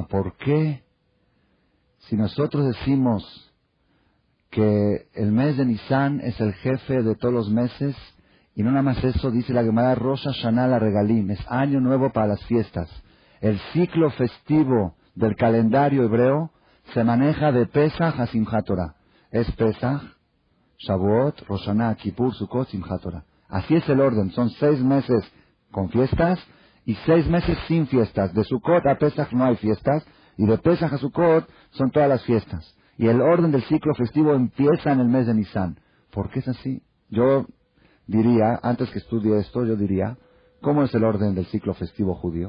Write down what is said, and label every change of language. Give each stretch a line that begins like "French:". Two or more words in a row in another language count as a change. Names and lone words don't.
Spanish: ¿Por qué, si nosotros decimos que el mes de Nisan es el jefe de todos los meses, y no nada más eso, dice la Gemara,
Hebrew: ראש השנה לרגלים,
Spanish: es año nuevo para las fiestas? El ciclo festivo del calendario hebreo se maneja de Pesach a Simchat Torah. Es Pesach, Shavuot, Rosh Hashanah, Kippur, Sukkot, Simchat Torah. Así es el orden, son 6 meses con fiestas y 6 meses sin fiestas. De Sukkot a Pesach no hay fiestas, y de Pesach a Sukkot son todas las fiestas. Y el orden del ciclo festivo empieza en el mes de Nisan. ¿Por qué es así? Yo diría, antes que estudie esto, yo diría, ¿cómo es el orden del ciclo festivo judío?